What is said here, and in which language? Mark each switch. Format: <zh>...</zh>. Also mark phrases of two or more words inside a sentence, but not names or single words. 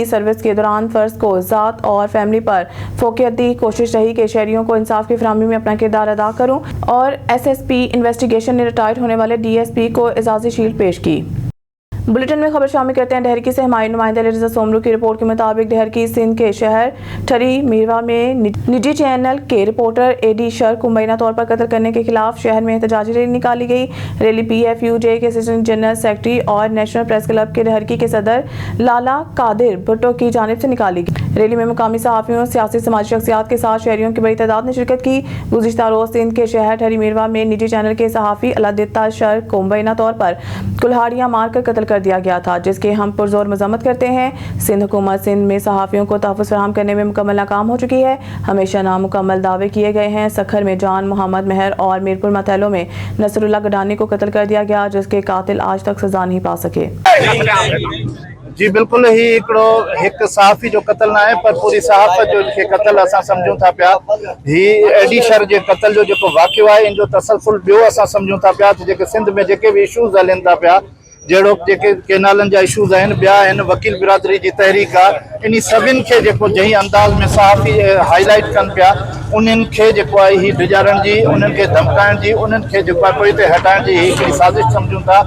<ur>سروس کے دوران فرض کو ذات اور فیملی پر فوقیت دی. کوشش رہی کہ شہریوں کو انصاف کی فراہمی میں اپنا کردار ادا کروں اور SSP انویسٹی گیشن نے ریٹائرڈ ہونے والے DSP کو اعزازی شیلڈ پیش کی. بلیٹن میں خبر شامل کرتے ہیں ڈہرکی سے ہمارے نمائندے رضا سومرو کی رپورٹ کے مطابق ڈہرکی سندھ کے شہر ٹھری میرواہ میں نجی چینل کے رپورٹر AD شر کو مبینہ طور پر قتل کرنے کے خلاف شہر میں احتجاجی ریلی نکالی گئی. ریلی PFUJ کے اسسٹنٹ جنرل سیکرٹری اور نیشنل پریس کلب کے ڈہرکی کے صدر لالہ قادر بھٹو کی جانب سے نکالی گئی. ریلی میں مقامی صحافیوں، سیاسی سماجی شخصیات کے ساتھ شہریوں کی بڑی تعداد نے شرکت کی. گزشتہ روز سندھ کے شہر ٹھری میرواہ میں نجی چینل کے صحافی اللہ دتہ شر کو مبینہ طور پر کلہاڑیاں مار کر قتل دیا گیا تھا، جس کے ہم پرزور مذمت کرتے ہیں. سندھ حکومت سندھ میں صحافیوں کو تحفظ فراہم کرنے میں مکمل ناکام ہو چکی ہے. ہمیشہ نامکمل دعوے کیے گئے ہیں۔ سکھر میں جان محمد مہر اور میرپور ماتھیلو میں نصراللہ گڈانی کو قتل کر دیا گیا، جس کے قاتل آج تک سزا نہیں پا سکے.</ur> <sd>जी बिल्कुल ही एक सहाफ़ी जो कत्ल ना है, पर पूरी सहाफ़त जो के कत्ल असां सम्झूं था पिया। ही AD शर जे कत्ल जो जेको वाक़ियो आहे, इन जो तसलसल ॿियो असां सम्झूं था पिया। जेके सिंध में जेके भी इशूज़ हलनि था पिया, जहिड़ो जेके केनालनि जा इशूज़ आहिनि, ॿिया आहिनि, वकील बिरादरी जी तहरीक आहे, इन सभिनि खे जेको जंहिं अंदाज़ में सहाफ़ी हाईलाइट कनि पिया, उन्हनि खे जेको आहे ही डिॼारण जी, उन्हनि खे धमकाइण जी, उन्हनि खे जेको आहे पोइ ते हटाइण जी हिकिड़ी साज़िश सम्झूं था।</sd>